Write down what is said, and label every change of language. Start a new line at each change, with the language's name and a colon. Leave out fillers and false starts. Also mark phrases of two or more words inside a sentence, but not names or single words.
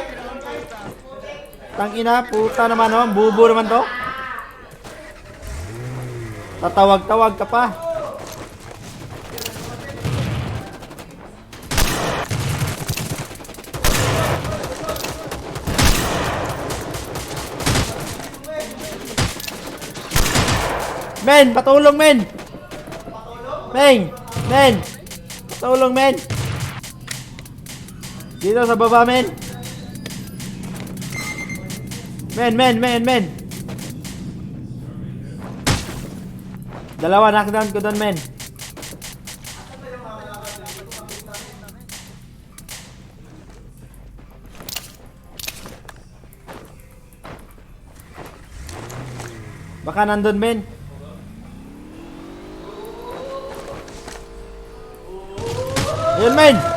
Filipino: Tangina, puta naman oh, bubo naman to. Tatawag-tawag ka pa. Men, patulong men. Men. Patulong men. Dito sa baba men. Men. Dalawa knockdown ko doon men. Baka nandun men. Ayun men.